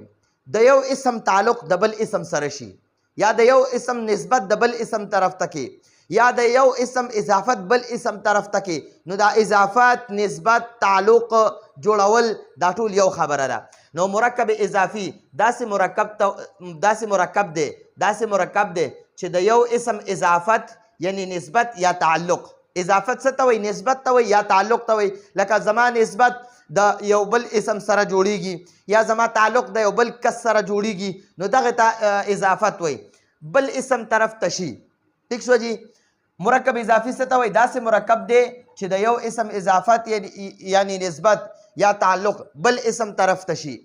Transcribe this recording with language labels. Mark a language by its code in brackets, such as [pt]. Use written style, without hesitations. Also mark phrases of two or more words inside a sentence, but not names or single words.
[ps] د یو اسم تعلق د بل اسم سره شي، یا د یو اسم نسبت د بل اسم طرف ته کې، یا د یو اسم اضافت بل اسم طرف ته کې. نو دا اضافت، نسبت، تعلق جوړول دا ټول یو خبره ده. نو مرکب اضافي داسې مرکب دی چې د یو اسم اضافت یعنی نسبت یا تعلق. اضافت څه ته وایي؟ نسبت ته وایي یا تعلق ته وایي. لکه زما نسبت د یو بل اسم سره جوړیږي، یا زما تعلق د یو بل کس سره جوړیږي، نو دغه ته اضافت وایي. بل اسم طرف ته شي. ٹھیک شو جی؟ مرکب اضافي څه ته وایي؟ داسې مرکب دی چې د یو اسم اضافت یعنی نسبت یا تعلق بل اسم طرف ته شي.